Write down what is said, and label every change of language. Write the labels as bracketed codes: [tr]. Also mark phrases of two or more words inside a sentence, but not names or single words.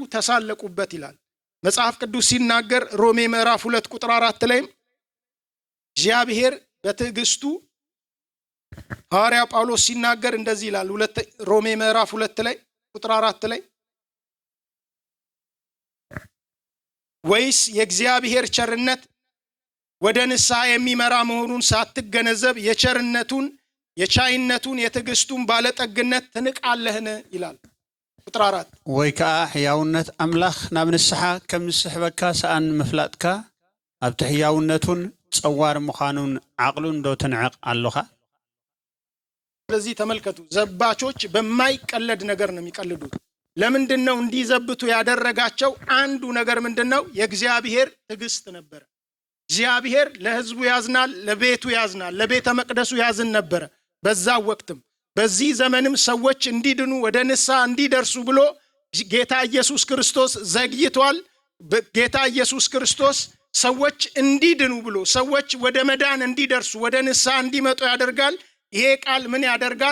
[am] ተሳለቁበት ይላል መጽሐፍ ቅዱስ ሲናገር ሮሜ ምዕራፍ 2 ቁጥር 4 ላይ እግዚአብሔር በትዕግስቱ ሐዋርያ ጳውሎስ ሲናገር እንደዚህ ይላል። ሮሜ ምዕራፍ 2 ላይ ቁጥር 4 ላይ ወይስ የእግዚአብሔር ቸርነት ወደ ንስሐ የሚመራ መሆኑን ሳትገነዘብ የቸርነቱን የቻይነቱን የትዕግስቱን ባለጠግነት ትንቃለህን ይላል ቁጥር 4 [ti] ወይ ከዓ ሕያውነት አምላኽ ናብ ንስሓ ከም ዝስሕበካ ሰኣን ምፍላጥካ ኣብቲ ሕያውነቱን ጸዋር ምዃኑን ዓቕሉን ዶ ትንዕቕ ኣለኻ? [am] ስለዚህ ተመልከቱ፣ ዘባቾች በማይቀለድ ነገር ነው የሚቀልዱት። ለምንድን ነው እንዲዘብቱ ያደረጋቸው? አንዱ ነገር ምንድነው? የእግዚአብሔር ትዕግስት ነበር። እግዚአብሔር ለሕዝቡ ያዝናል፣ ለቤቱ ያዝናል፣ ለቤተ መቅደሱ ያዝን ነበር። በዛ ወቅትም በዚህ ዘመንም ሰዎች እንዲድኑ ወደ ንስሐ እንዲደርሱ ብሎ ጌታ ኢየሱስ ክርስቶስ ዘግይቷል። ጌታ ኢየሱስ ክርስቶስ ሰዎች እንዲድኑ ብሎ ሰዎች ወደ መዳን እንዲደርሱ ወደ ንስሐ እንዲመጡ ያደርጋል። ይሄ ቃል ምን ያደርጋል?